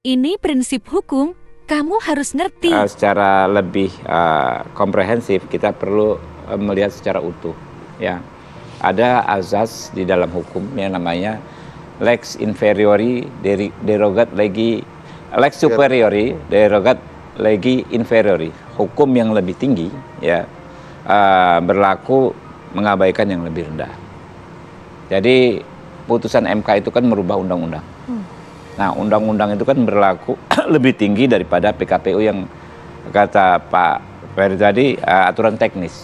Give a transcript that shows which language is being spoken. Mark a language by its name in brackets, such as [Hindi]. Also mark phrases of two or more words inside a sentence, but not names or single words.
[Indonesian] Ini prinsip hukum, kamu harus ngerti. Secara lebih komprehensif kita perlu melihat secara utuh. Ya, ada azas di dalam hukum yang namanya [Latin] lex inferiori derogat legi, lex superiori derogat legi inferiori. [Indonesian] Hukum yang lebih tinggi ya berlaku mengabaikan yang lebih rendah. Jadi putusan MK itu kan merubah undang-undang. Nah, undang-undang itu kan berlaku lebih tinggi daripada PKPU yang kata Pak Ferry tadi aturan teknis.